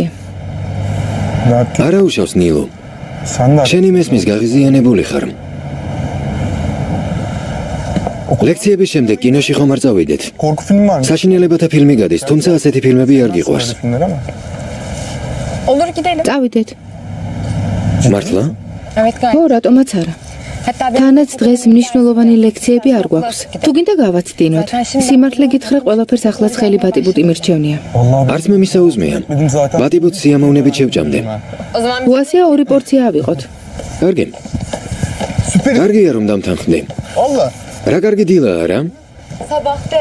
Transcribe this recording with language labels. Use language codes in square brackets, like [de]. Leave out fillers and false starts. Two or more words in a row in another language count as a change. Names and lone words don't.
[ka] არა უშავს ნილო. შენი მესმის გაღიზიანებული ხარ. ლექციების შემდეგ კინოში ხომ არ წავიდეთ? [tr] Korku filmi var mı? [ka] საშინელებათა ფილმი გადის, თუმცა ასეთი ფილმები არ გიყვარს. [tr] Filmler ama. olur gidelim. [ka] წავიდეთ. მართლა? [tr] Evet gayet. [ka] ო, რატომაც არა. [tr] Hatta ben [ka] თანაც დღეს მნიშვნელოვანი ლექციები არ გვაქვს. თუ გინდა გავაცდინოთ. სიმართლე გითხრა, ყველაფერს ახლაც ხელი ბატიბუტი მირჩევნია. [tr] Vallahi [ka] არც მე მისაუზმეა. [tr] dedim zaten. [ka] ბატიბუთ სიამოვნებით შევჭამდე. [tr] o zaman [ka] უასია ორი პორცია ავიღოთ. კარგი. [tr] Süper. [ka] კარგია რომ დამთანხმდი. [tr] Allah. [ka] რა კარგი დილაა რა? [tr] sabah dem.